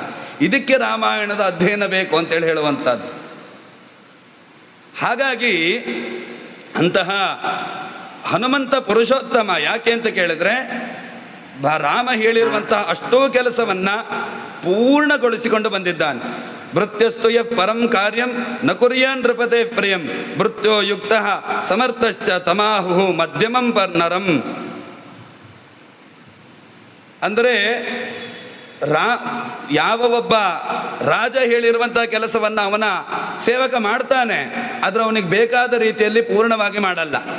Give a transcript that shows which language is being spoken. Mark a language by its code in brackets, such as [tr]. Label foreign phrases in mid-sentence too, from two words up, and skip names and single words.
[kn] ಇದಕ್ಕೆ ರಾಮಾಯಣದ ಅಧ್ಯಯನ ಬೇಕು ಅಂತೇಳಿ ಹೇಳುವಂಥದ್ದು. ಹಾಗಾಗಿ ಅಂತಹ ಹನುಮಂತ ಪುರುಷೋತ್ತಮ ಯಾಕೆ ಅಂತ ಕೇಳಿದ್ರೆ, ರಾಮ ಹೇಳಿರುವಂತಹ ಅಷ್ಟೋ ಕೆಲಸವನ್ನು ಪೂರ್ಣಗೊಳಿಸಿಕೊಂಡು ಬಂದಿದ್ದಾನೆ. [sa] ಭೃತ್ಯಸ್ತು ಯ ಪರಂ ಕಾರ್ಯಂ ನ ಕುರ್ಯಾನ್ ನೃಪತೆ ಪ್ರಿಯಂ ಭೃತ್ಯೋ ಯುಕ್ತ ಸಮರ್ಥಶ್ಚ ತಮಾಹು ಮಧ್ಯಮಂ ನರಂ. [kn] ಅಂದರೆ ಯಾವ ಒಬ್ಬ ರಾಜ ಹೇಳಿರುವಂತಹ ಕೆಲಸವನ್ನು ಅವನ ಸೇವಕ ಮಾಡ್ತಾನೆ, ಆದರೆ ಅವನಿಗೆ ಬೇಕಾದ ರೀತಿಯಲ್ಲಿ ಪೂರ್ಣವಾಗಿ ಮಾಡಲ್ಲ.